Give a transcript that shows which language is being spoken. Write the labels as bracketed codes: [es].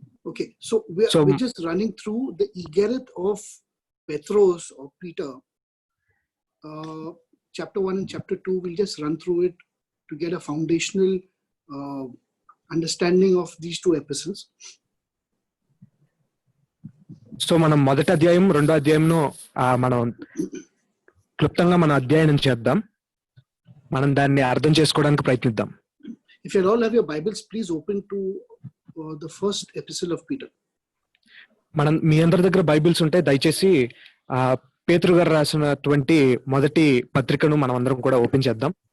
[en] Okay, so we're just running through the Igareth of Petros or Peter. Chapter 1 and chapter 2, we'll just run through it to get a foundational understanding of these two epistles. [te] So మనం మొదటి అధ్యాయం రెండో అధ్యాయంను మనం క్లుప్తంగా మన అధ్యయనం చేద్దాం. మనం దాన్ని అర్థం చేసుకోవడానికి ప్రయత్నిద్దాం. [en] If you all have your Bibles, please open to the first epistle of Peter. [te] మనం మీ అందరి దగ్గర బైబిల్స్ ఉంటే దయచేసి పేతురు గారు రాసినటువంటి మొదటి పత్రికను మనం అందరం కూడా ఓపెన్ చేద్దాం.